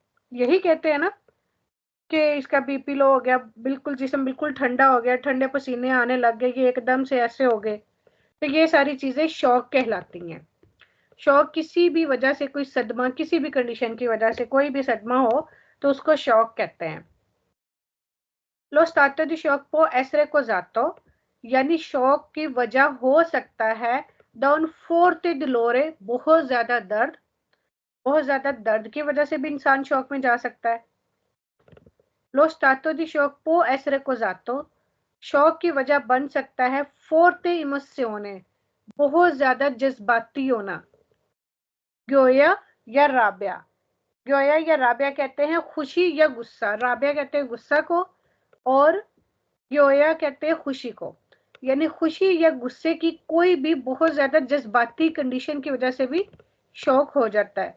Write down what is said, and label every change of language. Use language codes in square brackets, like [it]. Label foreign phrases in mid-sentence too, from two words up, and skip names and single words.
[ur] یہی کہتے ہیں نا کہ اس کا بی پی لو ہو گیا، بالکل جسم بالکل ٹھنڈا ہو گیا، ٹھنڈے پسینے آنے لگ گئے، یہ ایک دم سے ایسے ہو گئے. تو یہ ساری چیزیں شاک کہلاتی ہیں۔ شاک کسی بھی وجہ سے، کوئی صدمہ، کسی بھی کنڈیشن کی وجہ سے کوئی بھی صدمہ ہو تو اس کو شاک کہتے ہیں. [it] Lo stato di shock può essere causato, [ur] یعنی شاک کی وجہ ہو سکتا ہے [it] da un forte dolore, [ur] بہت زیادہ درد کی وجہ سے بھی انسان شاک میں جا سکتا ہے. [it] Lo stato di shock può essere causato, [ur] شاک کی وجہ بن سکتا ہے [it] forte emozione, [ur] بہت زیادہ جذباتی ہونا. گیویا یا رابیا، گیویا یا رابیا کہتے ہیں خوشی یا غصہ، رابیا کہتے ہیں غصہ کو، اور گیویا کہتے ہیں خوشی کو. یعنی خوشی یا غصے کی کوئی بھی بہت زیادہ جذباتی کنڈیشن کی وجہ سے بھی شاک ہو جاتا ہے.